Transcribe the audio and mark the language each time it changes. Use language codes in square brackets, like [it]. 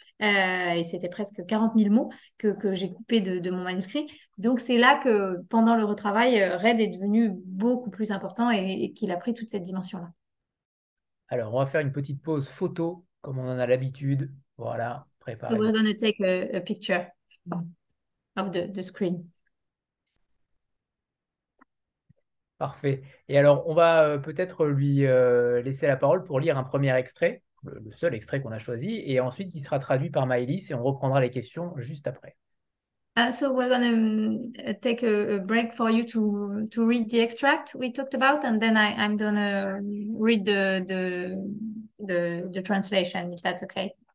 [fr] Et c'était presque 40 000 mots que j'ai coupé de mon manuscrit. Donc c'est là que pendant le retravail, Red est devenu beaucoup plus important et qu'il a pris toute cette dimension-là. Alors, on va faire une petite pause photo, comme on en a l'habitude. Voilà, [en] So [fr] préparez-vous. [en] we're going to take a picture of the screen. [fr] Parfait. Et alors, on va peut-être lui laisser la parole pour lire un premier extrait, le seul extrait qu'on a choisi, et ensuite il sera traduit par Maylis et on reprendra les questions juste après. [en] So we're going to take a break for you to read the extract we talked about, and then I'm going to read the translation, if that's okay.